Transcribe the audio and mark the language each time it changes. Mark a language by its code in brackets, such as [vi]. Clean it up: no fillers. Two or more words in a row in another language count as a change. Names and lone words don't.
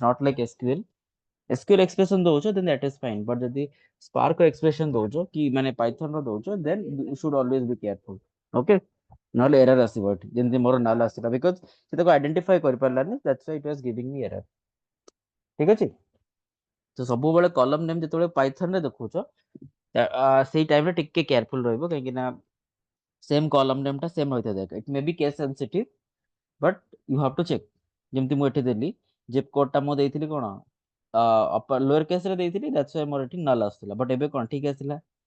[en] not like SQL expression ଦଉଛ then that is fine but ଯଦି spark expression [or] ଦଉଛ କି ମାନେ [en] python [or] ର ଦଉଛ [en] then you should always be careful okay [or] ନହେଲେ error ଆସିବ ଏଠି ଯେମିତି ମୋର null ଆସିଲା because ସେ ତାକୁ identify କରିପାରିଲାନି [en] that's why it was giving me error [or] ଠିକ ଅଛି ତ ସବୁବେଳେ [en] column name [or] ଯେତେବେଳେ ପାଇଥନ ରେ ଦେଖୁଛ ସେଇ ଟାଇମରେ ଟିକେ କେୟାରଫୁଲ ରହିବ କାହିଁକି ନା [en] same column name [or] ଟା ସେମ ରହିଥାଏ ଦରକାର [en] it may be case sensitive but you have to check [or] ଯେମିତି ମୁଁ ଏଠି ଦେଲି [en] zip code [or] ଟା ମୁଁ ଦେଇଥିଲି କଣ [en] lower case [or] ରେ ଦେଇଥିଲି [en] that's why [or] ମୋର ଏଠି ନଲ୍ ଆସୁଥିଲା ବଟ୍ ଏବେ କଣ ଠିକ ଆସିଲା